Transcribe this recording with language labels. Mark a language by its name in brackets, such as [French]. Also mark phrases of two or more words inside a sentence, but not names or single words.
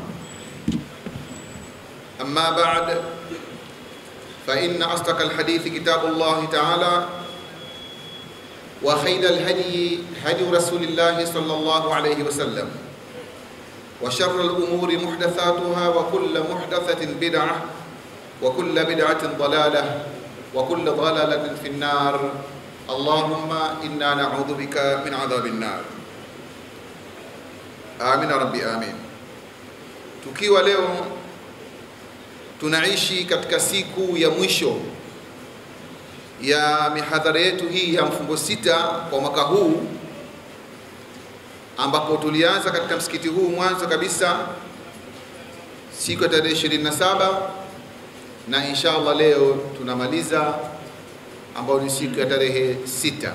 [Arabic] أما بعد، فإن أصدق الحديث كتاب الله تعالى، وخير الهدي هدي رسول الله صلى الله عليه وسلم، وشر الأمور محدثاتها، وكل محدثة بدعة، وكل بدعة ضلالة، وكل ضلالة في النار. اللهم إنا نعوذ بك من عذاب النار. آمين ربي آمين. [Swahili] Tukiwa leo tunaishi katika siku ya mwisho ya mihadhara yetu hii ya mfungo sita kwa mwaka huu, ambapo tulianza katika msikiti huu mwanzo kabisa siku ya tarehe 27 na inshallah leo tunamaliza ambao ni siku ya tarehe 6.